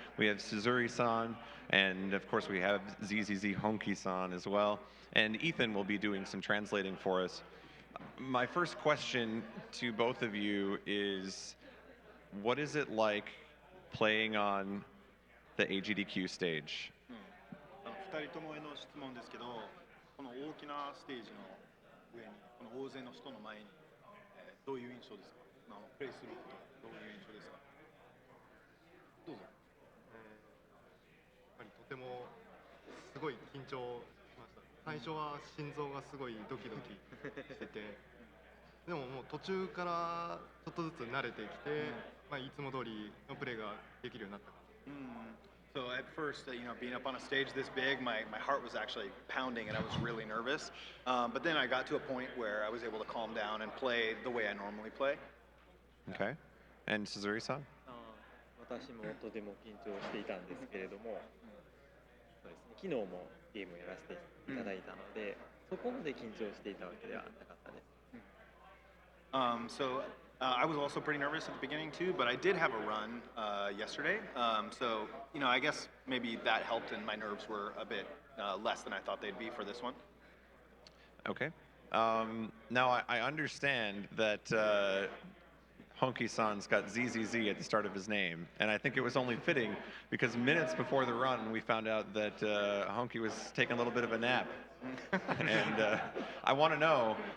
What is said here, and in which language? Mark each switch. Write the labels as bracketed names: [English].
[English] We have Suzuri-san, and of course we have ZZZ Honki-san as well. And Ethan will be doing some translating for us. My first question to both of you is, what is it like playing on the AGDQ stage? [Japanese] 2人ともへの質問ですけど、この大きなステージの上に、この大勢の人の前に、どういう印象ですか？プレイすることどういう印象ですか？どうぞ。やっぱりとてもすごい緊張しました。最初は心臓がすごいドキドキしてて、でももう途中からちょっとずつ慣れてきて、いつも通りのプレーができるようになった。 [English] So at first, being up on a stage this big, my heart was actually pounding and I was really nervous. But then I got to a point where I was able to calm down and play the way I normally play. Okay. And Suzuri-san? [Japanese] 私もとても緊張していたんですけれども、そうですね、昨日もゲームをやらせていただいたので、そこまで緊張していたわけではなかったです。 [English] So I was also pretty nervous at the beginning too, but I did have a run yesterday. So, I guess maybe that helped and my nerves were a bit less than I thought they'd be for this one. Okay. Now, I understand that Honki-san's got ZZZ at the start of his name, and I think it was only fitting because minutes before the run, we found out that Honki was taking a little bit of a nap. And I want to know,